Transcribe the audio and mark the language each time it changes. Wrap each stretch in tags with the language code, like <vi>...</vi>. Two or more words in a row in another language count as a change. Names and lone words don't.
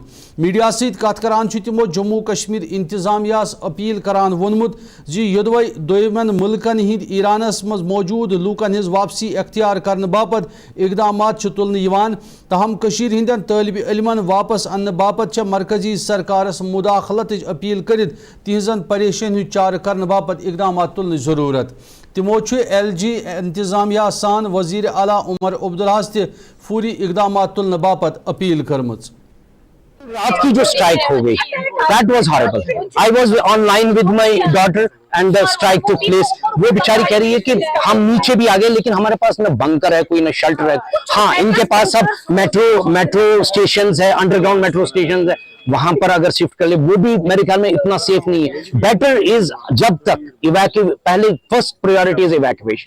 <ks>मीडिया सत कत करान तिमो जम्मू कश्मीर इंतजामियास अपील करान वोनमुत योदवे दोयमन मुल्कन हिंद ईरानस मज मौजूद लूकन हिज वापसी अख्तियार करने बापत इकदामात तुलन। तहम कशीर हिंदन तालिब इल्मन वापस अन्न बापत मरकजी सरकारस मुदाखलत अपील कर तिहजन परेशानी चार करने बापत इकदामात तुलन जरूरत। तिमो LG इंतजामिया सान वजीर आला उमर अब्दुल्लाहस फूरी इकदामात तुलन बापत अपील करमच।</ks> <hi>रात की जो स्ट्राइक हो गई,</hi> <en>that was horrible. I was online with my daughter and the strike took place.</en> <hi>वो बेचारी कह रही है कि हम नीचे भी आ गए लेकिन हमारे पास न बंकर है, कोई न शेल्टर है। हाँ, इनके पास सब</hi> <en>metro stations</en> <hi>है,</hi> <en>underground metro stations</en> <hi>है, वहां पर अगर शिफ्ट कर ले वो भी मेरे ख्याल में इतना सेफ नहीं है।</hi> <en>better is</en> <hi>जब तक पहले</hi> <en>first priority is evacuation.</en>